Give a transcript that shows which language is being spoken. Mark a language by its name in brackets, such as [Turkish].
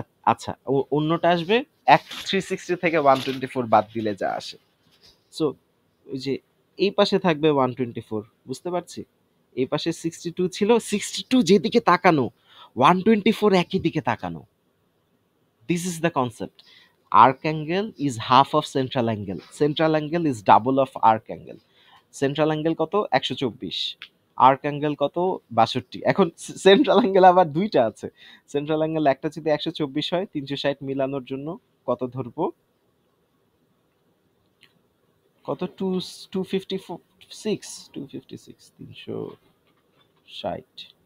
[Bangla] আচ্ছা, অন্যটা আসবে 360 থেকে 124 বাদ দিলে যা আসে। সো ওই যে এই পাশে থাকবে 124, বুঝতে পারছি? এই পাশে 62 ছিল, 62 যেদিকে তাকানো 124 একই দিকে তাকানো। [English] This is the concept. Arc angle is half of central angle. Central angle is double of arc angle. Central angle [Bangla] কত? 124। আর্ক অ্যাঙ্গেল কত? 62। এখন সেন্ট্রাল অ্যাঙ্গেল আবার দুইটা আছে। সেন্ট্রাল অ্যাঙ্গেল একটা যদি 124 হয় 360 মিলানোর জন্য কত ধরবো? কত? 256, 256, 360।